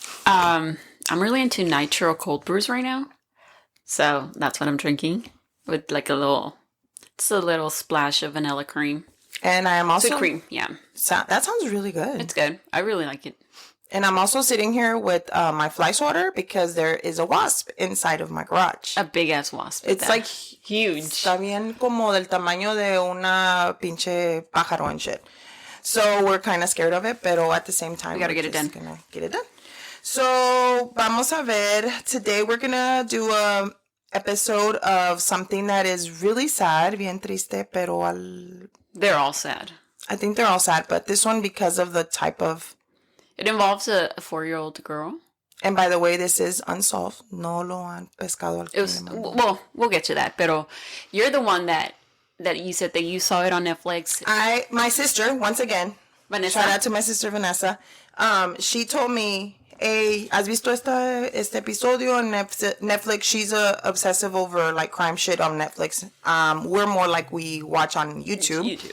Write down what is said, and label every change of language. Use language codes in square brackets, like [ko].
[en] I'm really into nitro cold brews right now. So that's what I'm drinking with like a little splash of vanilla cream. And I am also... It's cream, yeah. That sounds really good. It's good. I really like it. And I'm also sitting here with my fly swatter because there is a wasp inside of my garage. A big-ass wasp. It's like... huge. [es] Está bien como del tamaño de una pinche pájaro [en] and shit. So we're kind of scared of it, [es] pero [en] at the same time... We gotta get it done. Gonna get it done. So, [es] vamos a ver. [en] Today we're gonna do a episode of something that is really sad, [es] bien triste, pero [en] They're all sad. I think they're all sad, but this one because of the type of... It involves a 4-year-old girl. And by the way, this is unsolved. [es] No lo han pescado al crimen. [en] Well, we'll get to that. [es] Pero [en] you're the one that you said that you saw it on Netflix. My sister, once again, Vanessa. shout out to my sister Vanessa. She told me, hey, [es] ¿has visto este episodio [en] on Netflix? She's obsessive over like crime shit on Netflix. We're more like we watch on YouTube.